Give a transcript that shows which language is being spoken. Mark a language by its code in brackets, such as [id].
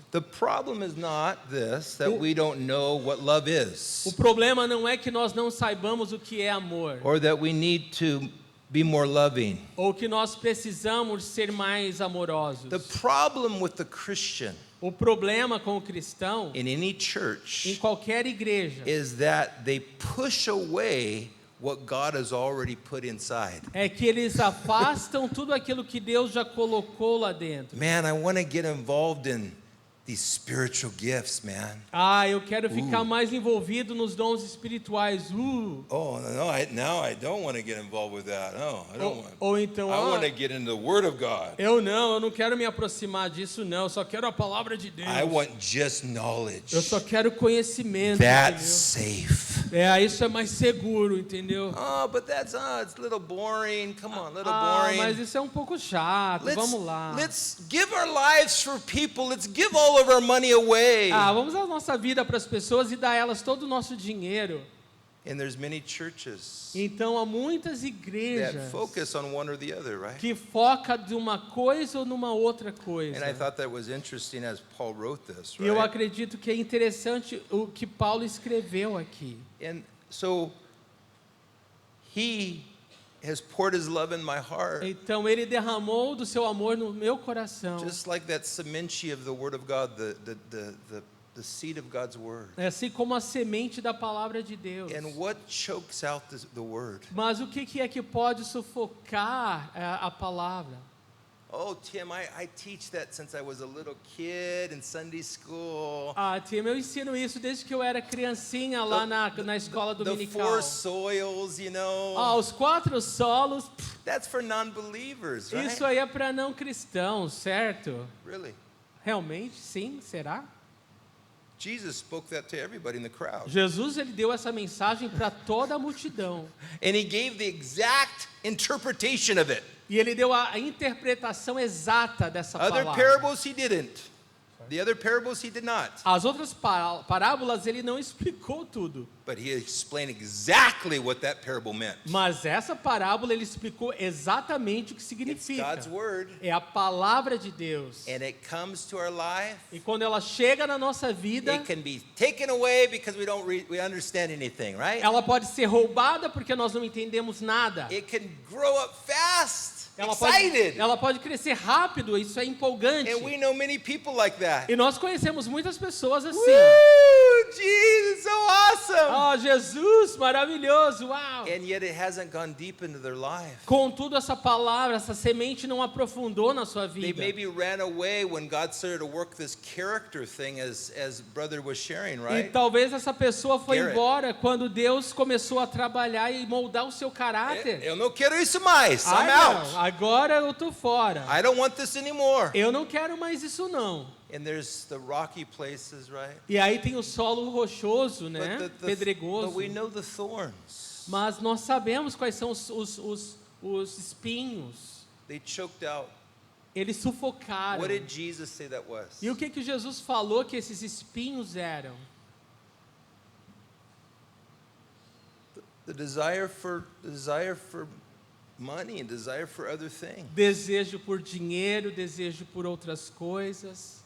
[en] The problem is not this, that we don't know what love is, [pt] O problema não é que nós não saibamos o que é amor, [en] or that we need to be more loving. [pt] ou que nós precisamos ser mais amorosos. [en] The problem with the Christian [pt] O problema com o cristão, [en] in any [pt] em [en] church, [pt] qualquer igreja, [en] is that they push away what God has already put inside. [pt] é que eles afastam tudo aquilo que Deus já colocou lá dentro. [en] Man, I want to get involved in these spiritual gifts, man. [pt] Eu quero ficar mais envolvido nos dons espirituais. [en] Oh, no, now I don't want to get involved with that. No, I don't want. [pt] Ou então, [en] I want to get into the Word of God. [pt] eu não quero me aproximar disso não, eu só quero a palavra de Deus. [en] I want just knowledge. [pt] Eu só quero conhecimento, [en] That's [pt] entendeu? [en] safe. [pt] Isso é mais seguro, entendeu? [en] Oh, but it's a little boring. Come on, a little [pt] Mas [en] boring. [pt] isso é um pouco chato, vamos lá. [en] Let's give our lives for people. Let's give all of our money away. [pt] Vamos dar a nossa vida para as pessoas e dar a elas todo o nosso dinheiro. [en] And there's many churches [pt] Então há muitas [en] that [pt] igrejas [en] focus on one or the other, right? [pt] que foca de uma coisa ou numa outra coisa. [en] And I thought that was interesting as Paul wrote this, [pt] E eu [en] right? [pt] acredito que é interessante o que Paulo escreveu aqui. [en] And so he has poured his love in my heart, [pt] Então ele derramou do seu amor no meu coração. [en] just like that semente of the Word of God, the seed of God's Word. [pt] É assim como a semente da palavra de Deus. [en] And what chokes out the Word? [pt] Mas o que é que pode sufocar a palavra? [en] Oh, Tim, I teach that since I was a little kid in Sunday school. [pt] Tim, eu ensino isso desde que eu era criancinha lá na escola [en] The [pt] dominical. [en] 4 soils, you know. [pt] Os 4 solos, [en] That's for non-believers, right? [pt] isso aí é para não cristãos, certo? [en] Really? [pt] Realmente, sim, será? [en] Jesus spoke that to everybody in the crowd. [pt] Jesus ele deu essa mensagem para toda a multidão. [en] And he gave the exact interpretation of it. [pt] E ele deu a interpretação exata dessa [en] Other [pt] palavra. [en] parables he didn't. The other parables he did not. [pt] As outras parábolas ele não explicou tudo. [en] But he explained exactly what that parable meant. [pt] Mas essa parábola ele explicou exatamente o que [en] It's [pt] significa. [en] God's word, [pt] É a palavra de Deus. [en] and it comes to our life. [pt] E quando ela chega na nossa vida, [en] It can be taken away because we understand anything, right? [pt] ela pode ser roubada porque nós não entendemos nada. [en] It can grow up fast, [pt] Ela [en] excited. [pt] pode crescer rápido, isso é empolgante. [en] And we know many people like that. [pt] E nós conhecemos muitas pessoas assim. [en] Woo! Jesus, so awesome! [pt] Jesus, maravilhoso, uau! [en] And yet it hasn't gone deep into their life. [pt] Contudo, essa palavra, essa semente não aprofundou na sua [en] They [pt] vida. [en] maybe ran away when God started to work this character thing, as brother was sharing, [pt] E [en] right? [pt] talvez essa pessoa foi [en] Garrett. [pt] embora quando Deus começou a trabalhar e moldar o seu caráter. Eu não quero isso mais. [en] I'm [pt] Não, [en] out. [pt] agora eu tô fora. [en] I don't want this anymore. [pt] Eu não quero mais isso não. [en] And there's the rocky places, right? [pt] E aí tem o solo rochoso, né? [en] But [pt] Pedregoso. [en] we know the thorns. [pt] Mas nós sabemos quais são os espinhos. [en] They choked out. [pt] Eles sufocaram. [en] What did Jesus say that was? [pt] E o que Jesus falou que esses espinhos eram? [en] The desire for money and desire for other things. [pt] Desejo por dinheiro, desejo por outras coisas.